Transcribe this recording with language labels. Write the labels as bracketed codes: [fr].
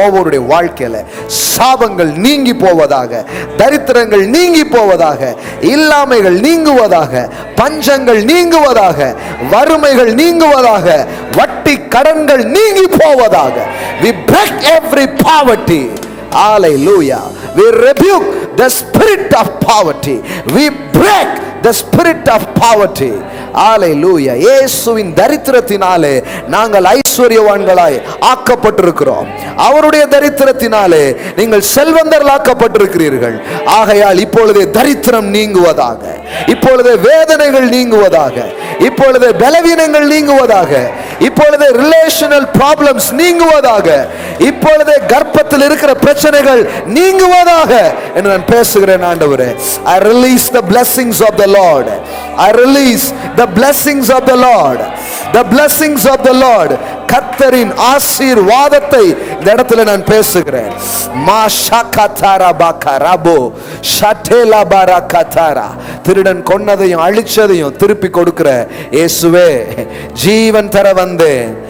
[ta] ஒவ்வொருடைய வாழ்க்கையில சாபங்கள் நீங்கி போவதாக, தரித்திரங்கள் நீங்கி போவதாக, இல்லாமைகள் நீங்குவதாக, பஞ்சங்கள் நீங்குவதாக, வறுமைகள் நீங்குவதாக, வட்டி கடன்கள் நீங்கி போவதாக. [en] We break every poverty. Hallelujah. We rebuke the spirit of poverty. We break the spirit of poverty. Hallelujah. [ta] இயேசுவின் தரித்திரத்தினாலே நாங்கள் ஐஸ்வர்யவான்களாய் ஆக்கப்பட்டிருக்கிறோம். அவருடைய தரித்திரத்தினாலே நீங்கள் செல்வந்தர்களாக்கப்பட்டிருக்கிறீர்கள். ஆகையால் இப்பொழுதே தரித்திரம் நீங்குவதாக, இப்பொழுதே வேதனைகள் நீங்குவதாக, இப்பொழுதே பலவீனங்கள் நீங்குவதாக, இப்பொழுதே [en] relational problems [ta] நீங்குவதாக, இப்பொழுதே கர்ப்பத்தில் இருக்கிற பிரச்சனைகள் நீங்குவதாக என்று நான் பேசுகிறேன். ஆண்டவரே, [en] I release the blessings of the Lord. I release the blessings of the Lord. The blessings of the Lord. [ta] கர்த்தரின் ஆசீர்வாதத்தை இந்த இடத்துல நான் பேசுகிறேன். மா ஷாகதாரா பாகராபோ ஷட்டேலா பாரகதாரா. திருடன் கொன்னதையும் அழிச்சதையும் திருப்பி கொடுக்கிற இயேசுவே, ஜீவன் தர வந்தேன்.